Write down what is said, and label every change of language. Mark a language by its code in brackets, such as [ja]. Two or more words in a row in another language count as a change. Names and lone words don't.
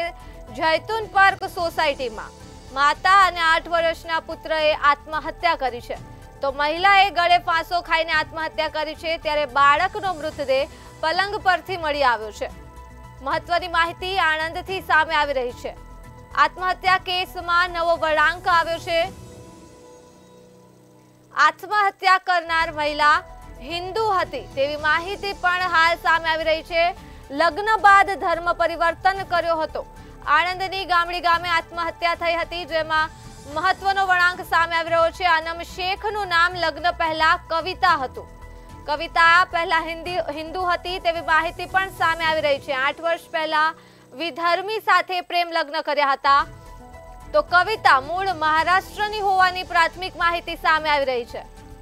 [gu] જૈતુન પાર્ક સોસાયટીમાં માતા અને 8 વર્ષના પુત્રએ આત્મહત્યા કરી છે। તો મહિલાએ ગળે ફાંસો ખાઈને આત્મહત્યા કરી છે ત્યારે બાળકનો મૃતદેહ પલંગ પરથી મળી આવ્યો છે। મહત્વની માહિતી આણંદથી સામે આવી રહી છે। આત્મહત્યા કેસ મેં નવો વળાંક આવ્યો છે। આત્મહત્યા કરનાર મહિલા હિંદુ હતી તેવી માહિતી પણ હાલ સામે આવી રહી છે। લગ્ન બાદ ધર્મ પરિવર્તન કર્યો હતો। આણંદની ગામડી ગામે આત્મહત્યા થઈ હતી જેમાં મહત્વનો વળાંક સામે આવી રહ્યો છે। અનમ શેખનું નામ લગ્ન પહેલા કવિતા હતું। કવિતા પહેલા હિંદુ હતી તેવી માહિતી પણ સામે આવી રહી છે। 8 વર્ષ પહેલા વિધર્મી સાથે પ્રેમ લગ્ન કર્યા હતા। તો કવિતા મૂળ મહારાષ્ટ્રની હોવાની પ્રાથમિક માહિતી સામે આવી રહી છે।